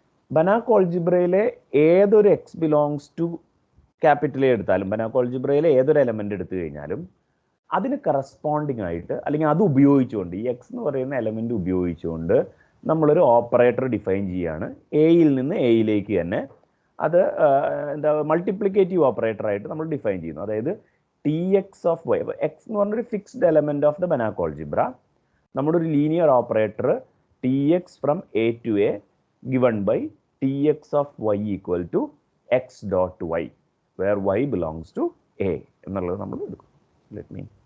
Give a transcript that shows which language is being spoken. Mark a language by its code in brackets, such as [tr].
[ml] ബനാക് ഓൾജിബ്രയിലെ ഏതൊരു X belongs to capital A എടുത്താലും, ബനാക് ഓൾജിബ്രയിലെ ഏതൊരു എലമെന്റ് എടുത്തു കഴിഞ്ഞാലും അതിന് കറസ്പോണ്ടിങ് ആയിട്ട് അല്ലെങ്കിൽ അത് ഉപയോഗിച്ചുകൊണ്ട് ഈ എക്സ് എന്ന് പറയുന്ന എലമെന്റ് ഉപയോഗിച്ചുകൊണ്ട് നമ്മളൊരു ഓപ്പറേറ്റർ ഡിഫൈൻ ചെയ്യുകയാണ്. എയിൽ നിന്ന് എയിലേക്ക് തന്നെ അത് എന്താ മൾട്ടിപ്ലിക്കേറ്റീവ് ഓപ്പറേറ്റർ ആയിട്ട് നമ്മൾ ഡിഫൈൻ ചെയ്യുന്നു. അതായത് T X of Y. [en] x [ml] എന്ന് പറഞ്ഞൊരു [en] Fixed element of the Banach algebra. [ml] നമ്മുടെ ഒരു [en] linear operator T x from A to A given by tx of y equal to x dot y, where y belongs to a [ml] എന്നുള്ളത് നമ്മൾ എടുക്കും. [en] Let me